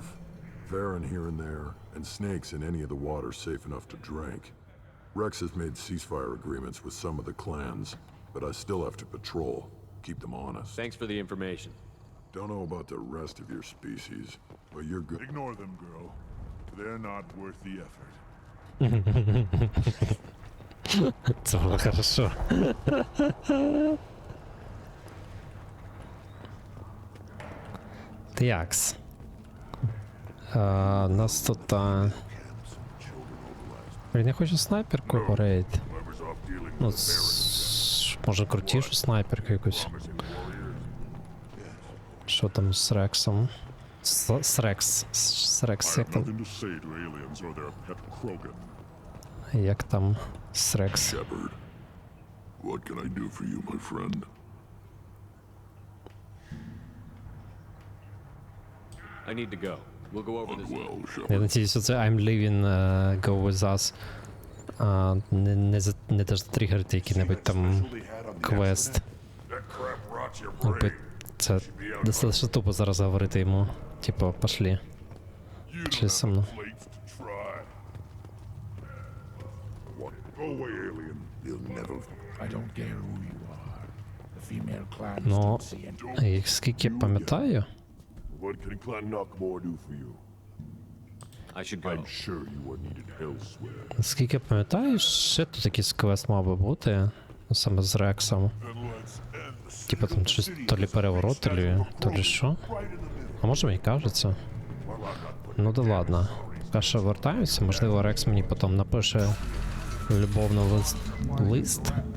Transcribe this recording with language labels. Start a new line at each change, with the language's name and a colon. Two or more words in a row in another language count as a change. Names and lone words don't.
English: Varen here and there, and snakes in any of the water safe enough to drink. Rex has made ceasefire agreements with some of the clans, but I still have to patrol, keep them honest. Thanks for the information. Don't know about the rest of your species, but you're good. Ignore them, girl. They're not worth the effort.
Ukrainian: Це було хорошо. Тякс. Нас тут... Блін, я хочу снайперку горейт. Ну, може крутішу снайперку якусь. Що там з Рексом? З Рекс, як там? Як там з Рекс?
English: Shepard, what can I do for you, my friend? I need to go. We'll go over this.
Ukrainian: Я надіюсь, оце
English: I'm leaving, go with us.
Ukrainian: Не теж затригерити який-небудь там квест. Це достатньо тупо зараз говорити йому. Типу, пошли. Пошли со мною. Ну, скільки я пам'ятаю,
English: What can Clan Knockmore do for you? I should go. I'm sure you were needed elsewhere.
Ukrainian: скільки я пам'ятаю, ще тут якийсь квест мав би бути, саме з Рексом. Типа там щось то лі переворот, то лі що. А може мені кажеться? Ну да ладно. Перше вертаюся, можливо Рекс мені потім напише любовний лист.